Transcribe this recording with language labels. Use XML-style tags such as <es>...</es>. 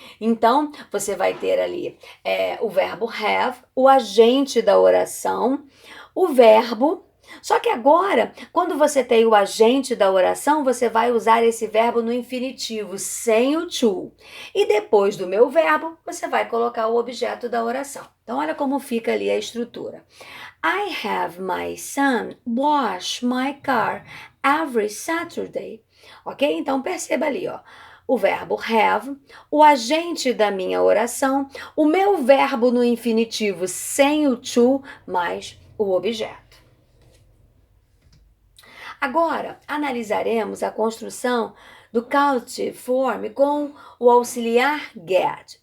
<pt>Então, você vai ter ali o verbo have, o agente da oração, o verbo. Só que agora, quando você tem o agente da oração, você vai usar esse verbo no infinitivo, sem o to. E depois do meu verbo, você vai colocar o objeto da oração. Então, olha como fica ali a estrutura.</pt> <en>I have my son wash my car every Saturday.</en> <pt>Ok? Então, perceba ali, o verbo have, o agente da minha oração, o meu verbo no infinitivo sem o to, mais o objeto. Agora, analisaremos a construção do causative form com o auxiliar get.</pt>